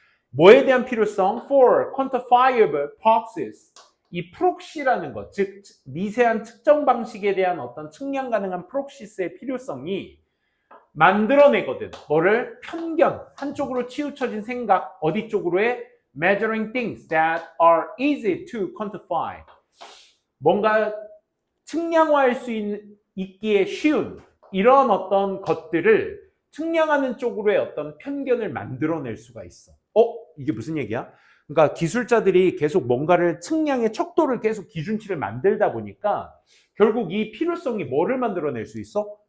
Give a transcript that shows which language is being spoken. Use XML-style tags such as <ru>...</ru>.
<ko>뭐에 대한 필요성?</ko> <en>For quantifiable purposes.</en> <ko>이 프록시라는 것, 즉 미세한 측정 방식에 대한 어떤 측량 가능한 프록시스의 필요성이 만들어내거든. 뭐를? 편견, 한쪽으로 치우쳐진 생각, 어디 쪽으로의?</ko> <en>Measuring things that are easy to quantify.</en> <ko>뭔가 측량화할 수 있기에 쉬운 이런 어떤 것들을 측량하는 쪽으로의 어떤 편견을 만들어낼 수가 있어. 이게 무슨 얘기야? 그러니까 기술자들이 계속 뭔가를 측량의 척도를 계속 기준치를 만들다 보니까 결국 이 필요성이 뭐를 만들어낼 수 있어?</ko>